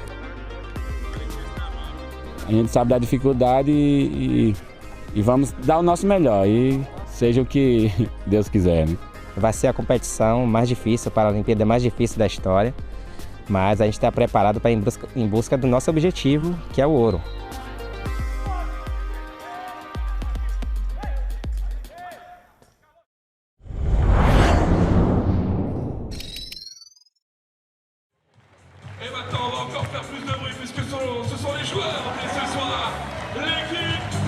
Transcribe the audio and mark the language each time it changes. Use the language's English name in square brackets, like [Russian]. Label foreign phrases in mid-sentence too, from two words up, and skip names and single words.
[Portuguese] A gente sabe da dificuldade e vamos dar o nosso melhor, e seja o que Deus quiser, né? Vai ser a competição mais difícil, a Paralimpíada mais difícil da história, mas a gente está preparado para ir em busca do nosso objetivo, que é o ouro. [French] Et maintenant, on va encore faire plus de bruit puisque ce sont les joueurs et ce soir, l'équipe.